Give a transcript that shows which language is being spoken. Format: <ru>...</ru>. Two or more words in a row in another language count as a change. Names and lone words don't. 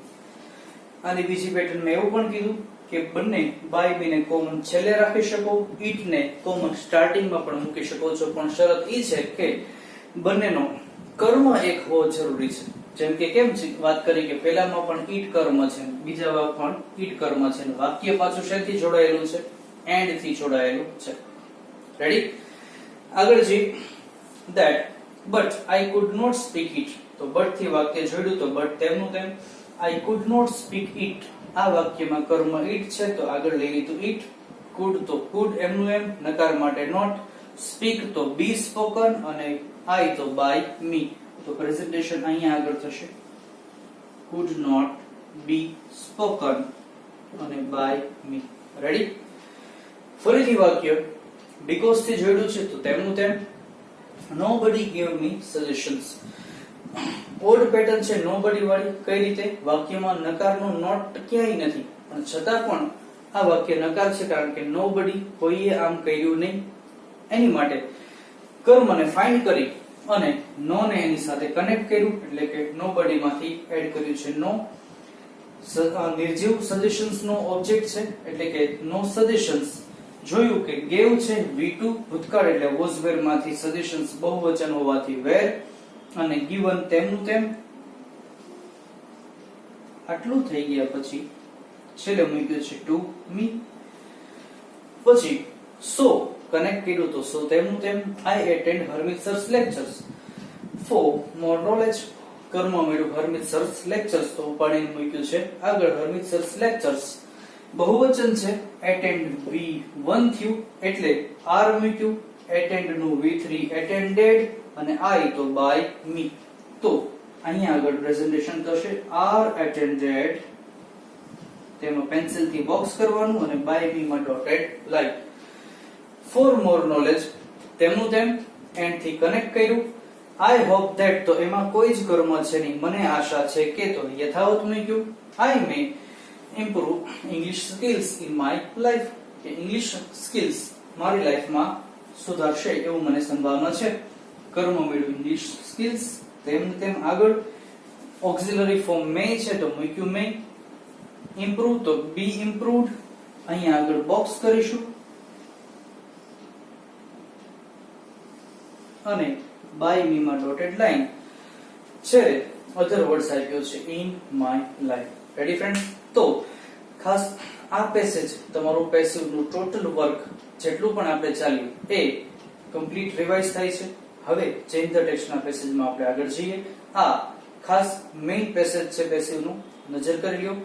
<gu>આની બીજી પેટર્ન મેં એવું પણ કીધું કે બંને</gu> <en>by me</en> <gu>ને કોમન છેલ્લે રાખી શકો, ઇટ ને કોમન સ્ટાર્ટિંગમાં પણ મૂકી શકો છો, પણ શરત એ છે કે બંનેનો કર્મ એક હોવો જરૂરી છે. જેમ કે કેમ વાત કરી કે પહેલામાં પણ ઈટ કર્મ છે, બીજામાં પણ ઈટ કર્મ છે, વાક્ય પાછું શેથી જોડાયેલું છે? એન્ડ થી જોડાયેલું છે. રેડી? આગળ જે</gu> <en>that but I could not speak it,</en> <gu>તો but થી વાક્ય જોડ્યું તો but તેમનું તેમ.</gu> <en>I could not speak it,</en> <gu>આ વાક્યમાં કર્મ it છે તો આગળ લઈ લીધું it. could તો could એમનું એમ, નકાર માટે not, speak તો</gu> <en>be spoken</en> <gu>અને I તો</gu> <en>by me,</en> <gu>તો પ્રેઝન્ટેશન અહીંયા આગળ થશે</gu> <en>could not be spoken</en> <gu>અને</gu> <en>by me.</en> <gu>રેડી? ફરીથી વાક્ય because થી જોડ્યું છે તો તેમનું તેમ.</gu> <en>nobody gave me suggestions,</en> <gu>ઓડ પેટર્ન છે nobody વાળી. કઈ રીતે? વાક્યમાં નકારનો નોટ ક્યાંય નથી પણ છતાં પણ આ વાક્ય નકાર છે કારણ કે nobody કોઈએ આમ કર્યું નહીં. એની માટે કર્મને ફાઇન્ડ કરી અને નો ને એની સાથે કનેક્ટ કર્યું એટલે કે nobody માંથી એડ કર્યું છે નો. નિર્જીવ સજેશન્સ નો ઓબ્જેક્ટ છે એટલે કે નો સજેશન્સ. જોયું કે gave છે V2 ભૂતકાળ એટલે</gu> <en>was were</en> <gu>માંથી સજેશન્સ બહુવચન હોવાથી were અને given તેમનું તેમ. આટલું થઈ ગયા પછી છેલ્લે મૂક્યું છે</gu> <en>to me.</en> <gu>પછી so કનેક્ટ કર્યું તો so તેમનું તેમ.</gu> <en>I attend Hermit Sir's lectures. For more knowledge</en> <gu>કર્મ મળ્યું</gu> <en>Hermit Sir's lectures</en> <gu>તો ઉપાડીને મૂક્યું છે આગળ</gu> <en>Hermit Sir's lectures.</en> <gu>બહુવચન છે attend V1 થયું એટલે R મૂક્યું. attend નું V3 attended અને I તો</gu> <en>by me.</en> <gu>તો અહીંયા આગળ પ્રેઝન્ટેશન થશે</gu> <en>R attended,</en> <gu>તેમાં પેન્સિલ થી બોક્સ કરવાનું અને</gu> <en>by me</en> <gu>માં ડોટેડ લાઈન.</gu> <en>for more knowledge</en> <gu>તેમનું તેમ એન્ડ થી કનેક્ટ કર્યું.</gu> <en>I hope that</en> <gu>તો એમાં કોઈ જ કર્મ છે નહીં, મને આશા છે કે તો યથાવત મૂક્યું.</gu> <en>I may improve English skills in my life,</en> <gu>કે</gu> <en>English skills</en> <gu>મારી લાઈફમાં સુધારશે એવું મને સંભાવના છે. કર્મ મળ્યું</gu> <en>English skills</en> <gu>તેમ આગળ</gu> <en>auxiliary form</en> <gu>may છે તો મૂક્યું may.</gu> <en>improve તો be improved,</en> <gu>અહીંયા આગળ બોક્સ કરીશું અને</gu> <en>by me</en> <gu>માં ડોટેડ લાઈન છે.</gu> <en>other words</en> <gu>આપ્યો છે</gu> <en>in my life. ready friend?</en> <gu>તો ખાસ આ પેસેજ તમારું પેસિવ નું ટોટલ વર્ક જેટલું પણ આપણે ચાલ્યું એ કમ્પ્લીટ રિવાઇઝ થાય છે. હવે</gu> <en>change the text</en> <gu>ના પેસેજમાં આપણે આગળ જઈએ. આ ખાસ મેઇન પેસેજ છે પેસિવ નું, નજર કરી લ્યો.</gu>